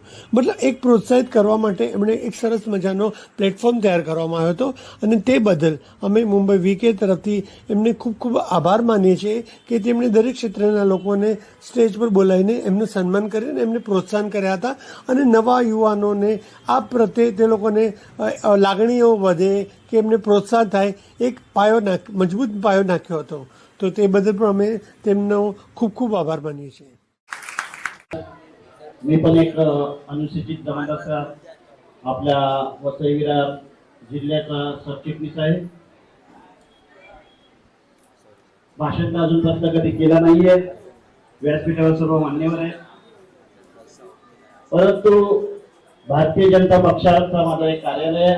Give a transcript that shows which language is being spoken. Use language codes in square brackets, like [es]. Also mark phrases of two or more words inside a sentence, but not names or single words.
[gu] મતલબ એક પ્રોત્સાહિત કરવા માટે એમણે એક સરસ મજાનો પ્લેટફોર્મ તૈયાર કરવામાં આવ્યો હતો અને તે બદલ અમે મુંબઈ વીકે તરફથી એમને ખૂબ ખૂબ આભાર માનીએ છીએ કે તેમણે દરેક ક્ષેત્રના લોકોને સ્ટેજ પર બોલાવીને એમનું સન્માન કરીને એમને પ્રોત્સાહન કર્યા હતા અને નવા યુવાનોને આ પ્રત્યે તે લોકોને લાગણીઓ વધે કે એમને પ્રોત્સાહન થાય એક મજબૂત પાયો નાખ્યો હતો. તો તે બદલ પણ અમે તેમનો ખૂબ ખૂબ આભાર માનીએ છીએ. [mr] मी पण एक अनुसूचित जमातीचा आपल्या वसई विरार जिल्ह्याचा सरचिटणीस आहे. भाषण तर अजूनपर्यंत कधी केला नाहीये. व्यासपीठावर सर्व मान्यवर आहेत, परंतु भारतीय जनता पक्षाचा माझं एक कार्यालय आहे.